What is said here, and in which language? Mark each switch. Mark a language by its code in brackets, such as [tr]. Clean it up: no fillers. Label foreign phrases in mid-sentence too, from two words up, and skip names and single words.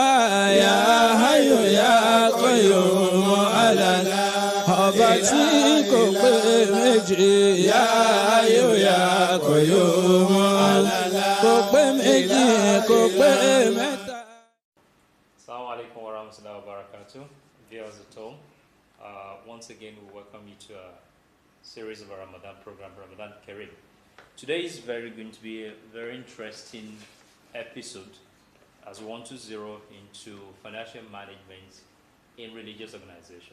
[ar] يا حي يا قيوم على لا [yo] ọba tí kò pé méjì [ar] يا حي يا قيوم [yo] kò pé méjì kò pé mẹ́ta. [ar] السلام عليكم و رحمة الله و بركاته. [en] Viewers at home, once again we welcome you to a series of a Ramadan program, [ar] رمضان كريم. [en] Today is going to be a very interesting episode as we want to zero into financial management in religious organization.